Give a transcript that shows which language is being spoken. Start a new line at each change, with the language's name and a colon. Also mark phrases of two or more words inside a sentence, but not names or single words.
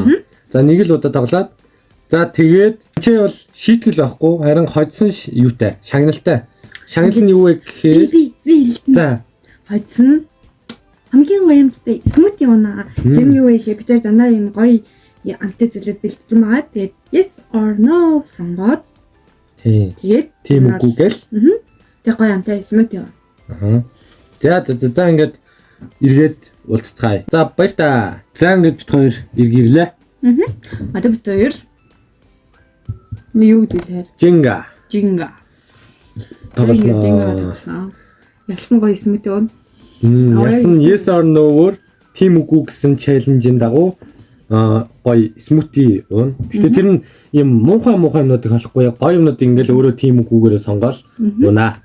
Mongolian: За нэг л удаа тоглоод за тэгээд чи бол шийтгэл байхгүй харин хоцсон юутай шагналтай. Шагнал нь юу вэ гэхээр би за хоцсон хамгийн гоёмжтой смути юунаа. Тэм юу вэ гэхээр битэр дандаа юм гоё антай зүйлүүд бэлдсэн байгаа. Тэгээд
English: yes or no
Mongolian: сонгоод тэгээд тийм үгүй гэл. Тэгээд гоё антай смути юу. За ингээд эргээд уулзцгаая. За баяр та. За ингээд бит хоёр эргэрлээ. Одоо бит хоёр юу гэдэлээ?
English: Jenga.
Mongolian: Тоглоно. Ялсан гоё смути юу. Ялсан
English: yes or no-
Mongolian: оор тийм үгүй гэсэн чаленжийн дагуу гоё смути уун. Гэхдээ тэр нь юм муухай юмнуудыг холохгүй гоё юмнууд ингээл өөрөө тийм үгүйгээр сонгоол унаа.